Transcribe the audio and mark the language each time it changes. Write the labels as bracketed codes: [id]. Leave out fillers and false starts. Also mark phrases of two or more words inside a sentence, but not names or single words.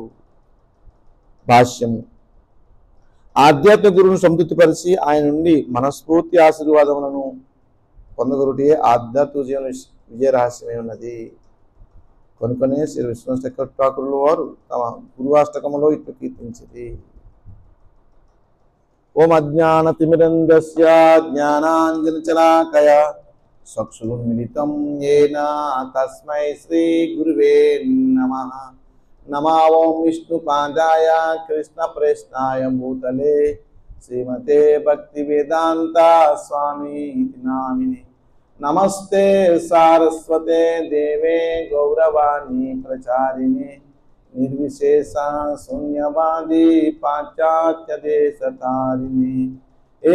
[te] భాష్యము ఆధ్యాత్మిక గురువును సంతృప్తిపరిచి ఆయన నుండి మనస్ఫూర్తి ఆశీర్వాదములను పొందగొరుటే ఆధ్యాత్మిక జీవన విజయ రహస్యమై ఉన్నది కనుకనే శ్రీ విశ్వశేఖర ఠాకూరుల వారు తమ గురువాష్టకములో ఇట్లు కీర్తించిరి। [sa] ఓం అజ్ఞానతిమిరంధస్య జ్ఞానాంజనశలాకయా చక్షురున్మిలితం येन తస్మై శ్రీ గురువే నమః। नमो ओं विष्णुपादाय कृष्णप्रेष्ठाय भूतले श्रीमते भक्तिवेदांता स्वामी नामिने। नमस्ते सारस्वते देवे गौरवाणी प्रचारिणे निर्विशेषा शून्यवादी पाश्चात्य देशतारिणे हे